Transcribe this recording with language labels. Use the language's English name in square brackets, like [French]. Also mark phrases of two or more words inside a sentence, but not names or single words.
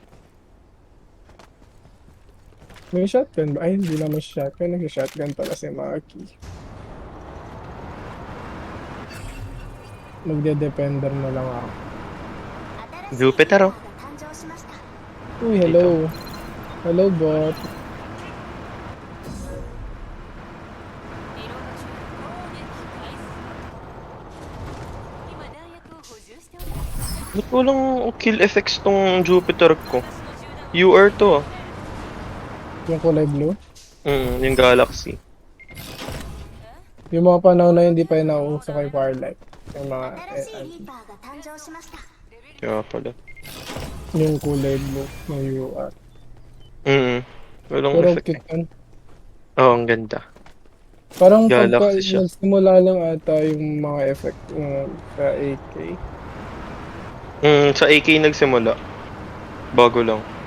[Filipino] May shotgun ba? Ay, hindi naman shotgun. Nag-shotgun pala si Maki. Magde-defender na lang ako. Jupiter oh. Uy, hello. Hello, bot. [Japanese] リロード中攻撃開始今弾薬を補充しております [Filipino] Ba't walang kill effects tong Jupiter ko? [Japanese] 私の銃弾 [Filipino] UR to ah. Yung kulay blue. Yung Galaxy. Yung mga panahon na hindi pa yung nauuso kay Firelight. Yung mga, [Japanese] 新しいリーパーが誕生しました。 [Filipino] Kaya pala. yung kulay blue ng UR. Walang Pero effect cute eh. yun. Oo, ang ganda. Parang pagka Galaxy siya. nagsimula lang ata yung mga effect sa AK. Sa AK nagsimula. Bago lang.